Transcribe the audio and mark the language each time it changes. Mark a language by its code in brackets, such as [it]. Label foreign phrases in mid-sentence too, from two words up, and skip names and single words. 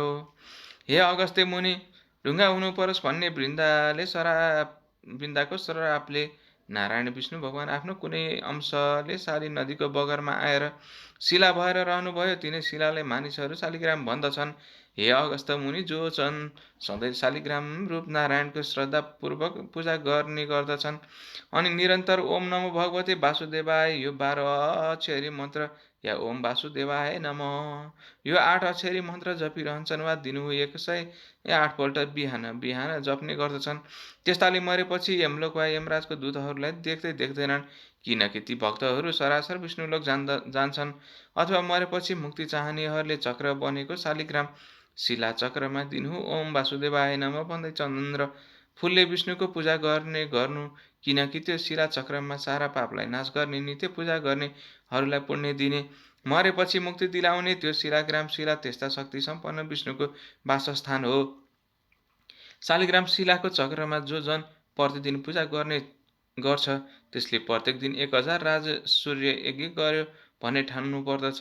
[ne] हे अगस्त्य मुनि, ढुङ्गा हुनु परोस् भन्ने वृन्दाको श्रापले नारायण विष्णु भगवान आफ्नो कुनै अंशले शाली नदीको बगरमा आएर शिला भएर रहनुभयो। तिनै शिलालाई मानिसहरू शालिग्राम भन्दछन्। हे अगस्त मुनि, जो सधैँ शालिग्राम रूप नारायणको श्रद्धापूर्वक पूजा गर्ने गर्दछन् अनि निरन्तर [sa] ओम नमो भगवते वासुदेवाय [ne] यो 12 अक्षरी मन्त्र या [sa] ओम वासुदेवाय नमः। [ne] यो 8 अक्षरी मन्त्र जपिरहन्छन् वा दिनहुँ 108 पल्ट बिहान बिहान जप्ने गर्दछन्। त्यस्ताले मरेपछि यमलोक वा यमराजको दूतहरूलाई देख्दैनन्, किनकि ती भक्तहरू सरासर विष्णुलोक जान्छन्। अथवा मरेपछि मुक्ति चाहनेहरूले चक्र बनेको शालिग्राम शिला चक्रमा दिनहुँ [sa] ओम वासुदेवाय नमः [ne] भन्दै चन्दन र फूलले विष्णुको पूजा गर्नु, किनकि त्यो शिला चक्रमा सारा पापलाई नाश गर्ने, नित्य पूजा गर्नेहरूलाई पुण्य दिने, मरेपछि मुक्ति दिलाउने त्यो शिलाग्राम शिला त्यस्ता शक्ति सम्पन्न विष्णुको वासस्थान हो। शालिग्राम शिलाको चक्रमा जो जन प्रतिदिन पूजा गर्छ त्यसले प्रत्येक दिन 1000 सूर्य यज्ञ गर्यो भने ठान्नु पर्दछ।